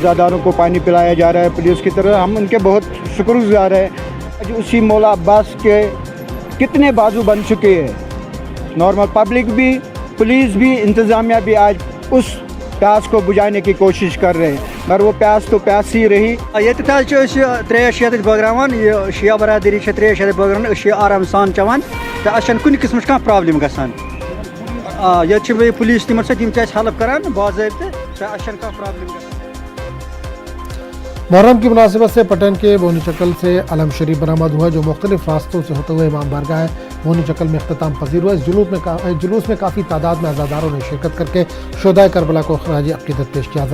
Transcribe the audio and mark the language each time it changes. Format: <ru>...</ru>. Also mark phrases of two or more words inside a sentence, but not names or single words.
<ur>عزاداروں کو پانی پلایا جا رہا ہے پولیس کی طرف۔ ہم ان کے بہت شکر گزار ہیں. اسی مولا عباس کے کتنے بازو بن چکے ہیں. نارمل پبلک بھی، پولیس بھی، انتظامیہ بھی آج اس پیاس کو بجھانے کی کوشش کر رہے ہیں، مگر وہ پیاس تو پیاس ہی رہی.</ur> <ks>ये त्रेश ये बगरान, ये शिया बरादरी त्रेश बगरान, आराम सान चवान तो अन कुन किस्म प्रॉब्लम गसान। ये पुलिस तम हेल्प करान बाज़ाब्ते अन प्रॉब्लम।</ks> <ur>محرم کی مناسبت سے پٹن کے بونی چکل سے علم شریف برآمد ہوا جو مختلف راستوں سے ہوتے ہوئے امام بارگاہ بونی چکل میں اختتام پذیر ہوا. اس جلوس میں کافی تعداد میں عزاداروں نے شرکت کر کے شہدائے کربلا کو خراج عقیدت پیش کیا.</ur>